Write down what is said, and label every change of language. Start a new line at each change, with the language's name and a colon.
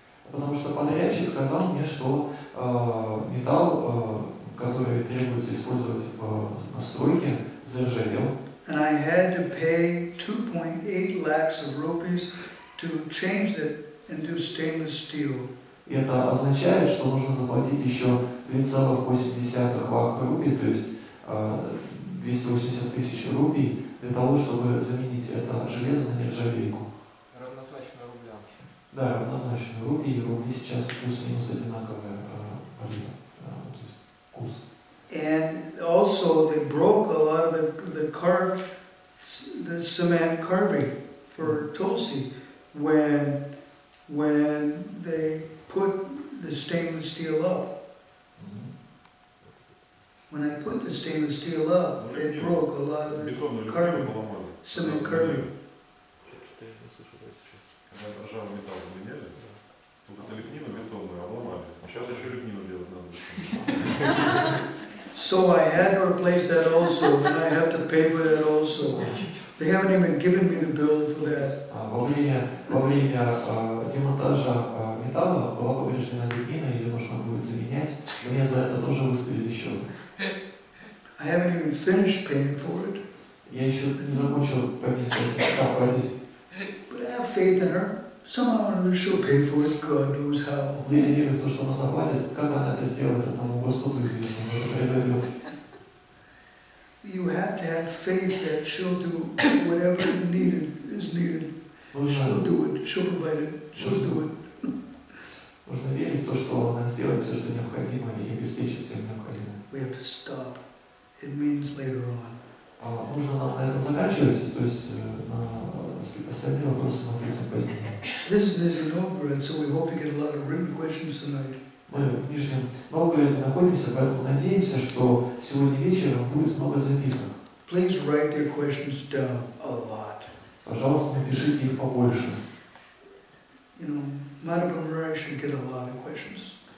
Russian: Потому что подрядчик сказал мне, что металл, который требуется использовать в настройке, заржавел.
English: And I had to pay 2.8 lakhs of rupees to change that into stainless steel.
Russian: И это означает, что нужно заплатить еще 2,8 лакх рупий, то есть 280 тысяч рупий, для того, чтобы заменить это железо на нержавейку. Равнозначно рублям. Да, равнозначно. Рупии и рубли сейчас плюс-минус одинаковая валюта, то есть курс.
English: And also they broke a lot of the cement carving for Tulsi when they put the stainless steel up. When I put the stainless steel up, it broke a lot of the carving, cement carving.
Russian: Когда ржавый металл заменяли, вот это лепнину бетонную обломали. А сейчас еще лепнину делать надо.
English: So I had to replace that also, and I have to pay for that also. They haven't even given me the bill for that.
Russian: Во время демонтажа металла была повреждена лепнина, ее нужно будет заменять. Мне за это тоже выставили счет.
English: I haven't even finished paying for it.
Russian: Я еще не закончил платить.
English: But I have faith in her. Somehow or another she'll pay for it. God knows how.
Russian: Я верю в то, что она заплатит. Как она это сделает, одному Господу известно, но это произойдет.
English: You have to have faith that she'll do whatever is needed. She'll do it. She'll provide it. She'll do it.
Russian: Нужно верить в то, что она сделает все, что необходимо, и обеспечит всем необходимым.
English: We have to stop. It means later on.
Russian: Нужно нам на этом заканчивать, то есть остальные вопросы мы ответим позднее.
English: This is Nizhny Novgorod, so we hope to get a lot of written questions tonight.
Russian: Мы в Нижнем Новгороде находимся, поэтому надеемся, что сегодня вечером будет много записок.
English: Please write their questions down a lot.
Russian: Пожалуйста, напишите их побольше.
English: You know, Madam Murray should get a lot of questions.